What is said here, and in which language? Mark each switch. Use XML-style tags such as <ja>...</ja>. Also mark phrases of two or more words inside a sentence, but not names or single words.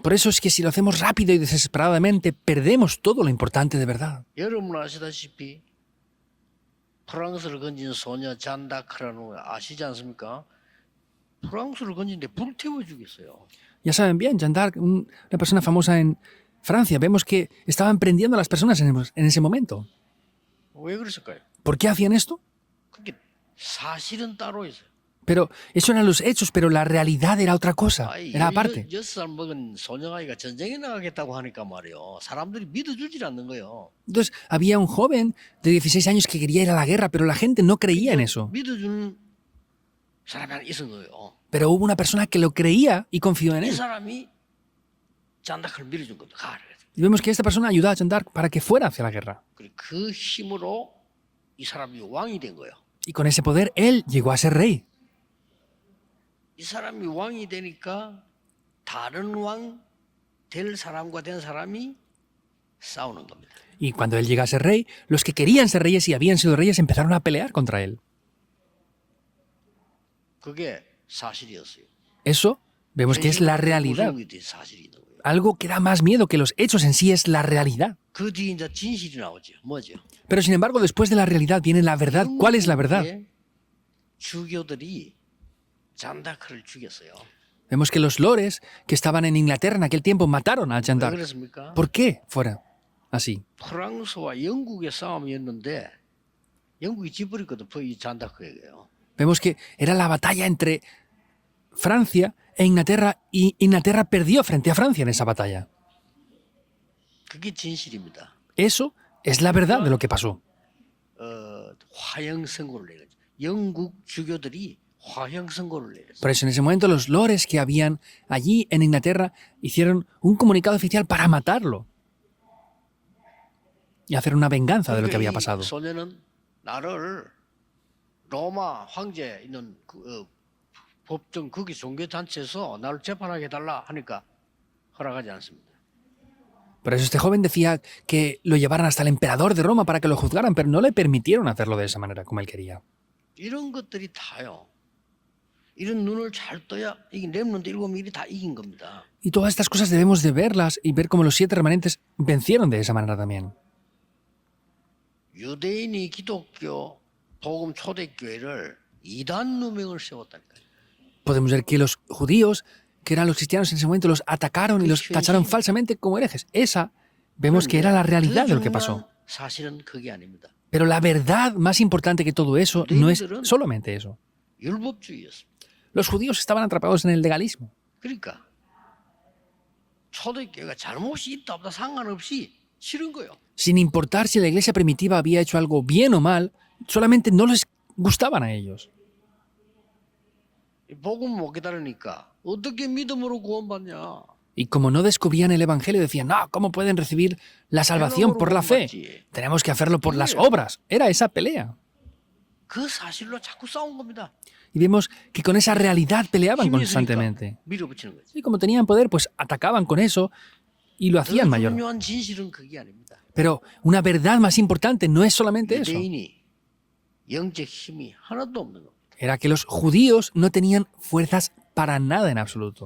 <es>Por eso es que si lo hacemos rápido y desesperadamente, perdemos todo lo importante de verdad.</es> <ko>여러분 아시다시피 프랑스를 건진 소녀 잔다크라는 거 아시지 않습니까? 프랑스를 건진데 불태워 죽였어요.</ko> <es>Ya saben bien, Jeanne d'Arc, una persona famosa en Francia, vemos que estaban prendiendo a las personas en ese momento.</es> <ko>왜 그랬을까요?</ko> <es>¿Por qué hacían esto?</es> <ko>그게 사실은 따로 있어요.</ko> <es>Pero eso eran los hechos, pero la realidad era otra cosa,</es> <ko>아이,</ko> <es>era aparte.</es> <ko>16살 먹은 소녀아이가 전쟁에 나가겠다고 하니까 말이요. 사람들이 믿어주질 않는 거예요.</ko> <es>Entonces, había un joven de 16 años que quería ir a la guerra, pero la gente no creía en eso.</es> <ko>믿어주는 사람이 하나 있은 거예요.</ko> <es>Pero hubo una persona que lo creía y confió en</es> <ko>이</ko> <es>él.</es> <ko>사람이 잔다크를 밀어준 겁니다. 가.</ko> <es>Y vemos que esta persona ayudó a Jeanne d'Arc para que fuera hacia la guerra.</es> <ko>그리고 그 힘으로 이 사람이 왕이 된 거예요.</ko> <es>Y con ese poder, él llegó a ser rey.</es> <ko>이 사람이 왕이 되니까 다른 왕 될 사람과 된 사람이 싸우는 겁니다.</ko> <es>Y cuando él llega a ser rey, los que querían ser reyes y habían sido reyes empezaron a pelear contra él.</es> <ko>그게 사실이었어요.</ko> <es>Eso vemos que es la realidad.</es> <ko>무서운 게 사실이 있는 거예요.</ko> <es>Algo que da más miedo que los hechos en sí es la realidad.</es> <ko>그 뒤에 이제 진실이 나오죠. 뭐죠?</ko> <es>Pero sin embargo, después de la realidad viene la verdad. ¿Cuál es la verdad?</es> <ko>영국의 주교들이 잔다크를 죽였어요.</ko> <es>Vemos que los lores que estaban en Inglaterra en aquel tiempo mataron a Jeanne</es> <ko>왜</ko> <es>d'Arc.</es> <ko>그랬습니까?</ko> <es>¿Por qué fuera así?</es> <ko>프랑스와 영국의 싸움이었는데 영국이 지버렸거든. 이 잔다크에게요.</ko> <es>Vemos que era la batalla entre Francia e Inglaterra y Inglaterra perdió frente a Francia en esa batalla.</es> <ko>그게 진실입니다.</ko> <es>Eso es la verdad de lo que pasó.</es> <ko>화형 선고를 내거죠. 영국 주교들이 화형 선고를 내렸어요.</ko> <es>Por eso en ese momento los lores que habían allí en Inglaterra hicieron un comunicado oficial para matarlo y hacer una venganza de lo que había pasado.</es> <ko>소녀는 나를 로마 황제에 있는 법정 거기 종교단체에서 나를 재판하게 해달라 하니까 허락하지 않습니다.</ko> <es>Por eso este joven decía que lo llevaran hasta el emperador de Roma para que lo juzgaran, pero no le permitieron hacerlo de esa manera como él quería.</es> <ko>이런 것들이 다요. 이런 눈을 잘 떠야 이 렘넌트 7명이 다 이긴 겁니다.</ko> <es>Y todas estas cosas debemos de verlas y ver cómo los 7 remanentes vencieron de esa manera también.</es> <ko>유대인이 기독교 복음 초대교회를 이단 누명을 세웠다니까요.</ko> <es>Podemos ver que los judíos, que eran los cristianos en ese momento, los atacaron y los tacharon falsamente como herejes. Esa vemos que era la realidad de lo que pasó.</es> <ko>사실은 그게 아닙니다.</ko> <es>Pero la verdad más importante que todo eso no es solamente eso.</es> <ko>율법주의였습니다.</ko> <es>Los judíos estaban atrapados en el legalismo.</es> <ko>그러니까 초대교회가 잘못이 있다 없다 상관없이 싫은 거예요.</ko> <es>Sin importar si la iglesia primitiva había hecho algo bien o mal, solamente no les gustaban a ellos.</es> <ko>복음 못 기다리니까 어떻게 믿음으로 구원받냐?</ko> <es>Y como no descubrían el evangelio, decían, no, ¿cómo pueden recibir la salvación por la fe? Tenemos que hacerlo por las obras. Era esa pelea.</es> <ko>그 사실로 자꾸 싸운 겁니다.</ko> <es>Y vemos que con esa realidad peleaban</es> <ko>힘이 있으니까</ko> <es>constantemente.</es> <ko>밀어붙이는 거죠.</ko> <es>Y como tenían poder, pues atacaban con eso y lo</es> <ko>더</ko> <es>hacían mayor.</es> <ko>중요한 진실은 그게 아닙니다.</ko> <es>Pero una verdad más importante no es solamente eso.</es> <ko>유대인이 영적 힘이 하나도 없는 겁니다.</ko> <es>Era que los judíos no tenían fuerzas para nada en absoluto.</es>